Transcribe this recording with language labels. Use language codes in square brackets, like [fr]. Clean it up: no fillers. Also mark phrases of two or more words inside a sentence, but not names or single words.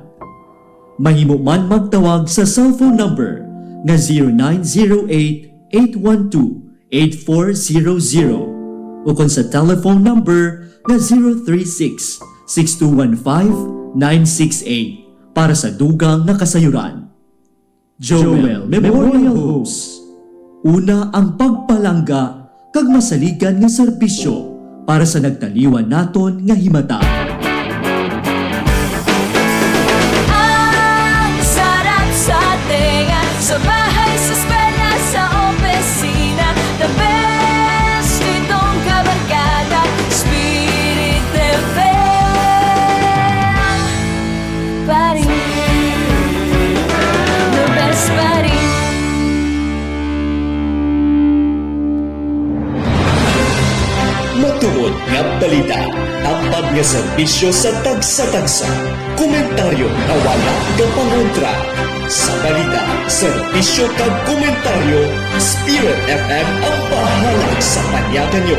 [hil] Mahimo man magtawag sa cellphone number nga 0908-812-8400 ukon sa telephone number nga 036-6215-968 para sa dugang na kasayuran. Joel Memorial Homes. Una ang pagpalangga kag masaligan nga serbisyo para sa nagtaliwan naton nga himata. [tl] Ang sarap sa tenga, sa bahay, sa eskwela, sa opisina. [en] The best [tl] itong kabarkada, Spirit FM. Paring the best paring. [hil] Matuod nga balita, tampad nga serbisyo sa tagsa-tagsa, komentaryo na wala kapangontra. Sa balita, serbisyo kag komentaryo, Spirit FM ang bahala sa panyakan nyo.